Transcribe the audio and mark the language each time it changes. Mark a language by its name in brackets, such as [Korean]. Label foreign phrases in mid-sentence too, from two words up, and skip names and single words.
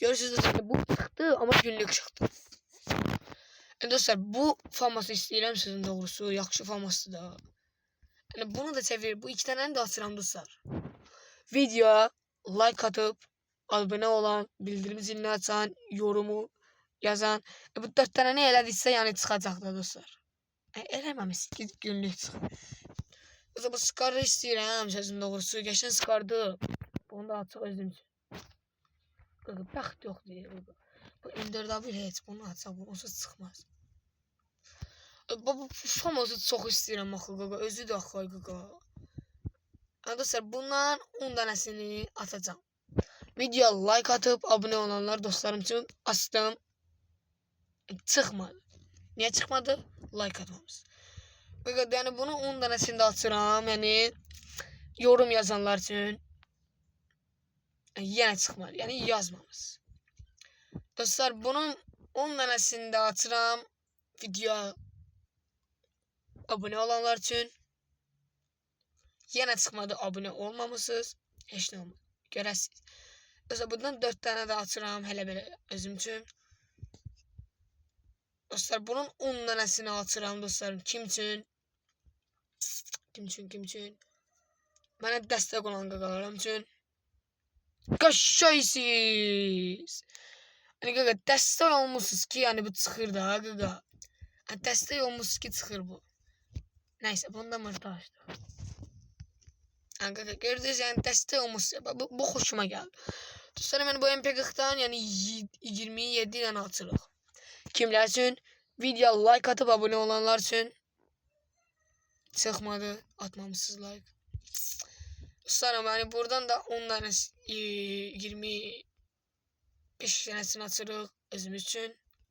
[Turkish] Görürsünüz dostlar, bu çıktı ama günlük çıktı. Yani dostlar, bu forması istəyirəm sizin doğrusu. [Azerbaijani] Yaxşı forması da. Yani bunu da çevirir. [Turkish] Bu iki tane de açıram dostlar. Videoya like atıp abone olan, bildirim zilini açan, yorumu yazan. [Azerbaijani] Bu 4 tane ne elədiysə yani çıxacaq da dostlar. Eləməmiş günlük çıxır. Dostlar, bu skarı istəyirəm sözün doğrusu. Geçen skardı. Onu da açıq özüm üçün. Bəxt yox deyir. Bu M4 heç bunu açaq, bu onsuz çıxmaz. Bu famosu çox istəyirəm axı. Özü də axı. [Turkish] Dostlar, bundan 10 tanesini atacağım. Videoya like atıp abone olanlar dostlarım için açtım. Çıkmadı. Niye çıkmadı? Like atmamız. [Azerbaijani] Yani bunu 10 tanesini de atıram. Yani yorum yazanlar için. [Turkish] Yine çıkmadı. Yani yazmamız. [Azerbaijani] Dostlar, bunun 10 tanesini de atıram. [Turkish] Videoya abone olanlar için. Yine çıkmadı, abone olmamışsınız. [Azerbaijani] Heç ne olmadı. Görəsiniz. Dostlar, bundan 4 tane de atıram. [Turkish] Hele böyle özüm için. [Azerbaijani] Dostlar, bunun 10 tanesini atıram dostlarım. [Turkish] Kim için? [Azerbaijani] Mənə dəstək olan qaqalarım üçün. Qəşəngsiz. Yani qaqa, dəstək olmuşsunuz ki, yani bu çıxır da qaqa. Yani dəstək olmuşsunuz ki, çıxır bu. Neyse, bunu da mırda açdıq. Yani qaqa, gördünüz, yani dəstək olmuşsunuz. Bu xoşuma gəldi. Dostlarım, yani bu MP40'dan yani 27 tane atırıq. [Turkish] Kimler için? Video like atıp abone olanlar için. Çıkmadı. Atmamışsınız like. [Azerbaijani] Dostlarım, yani buradan da 10 tane 25 tanesini atırıq özümüz için.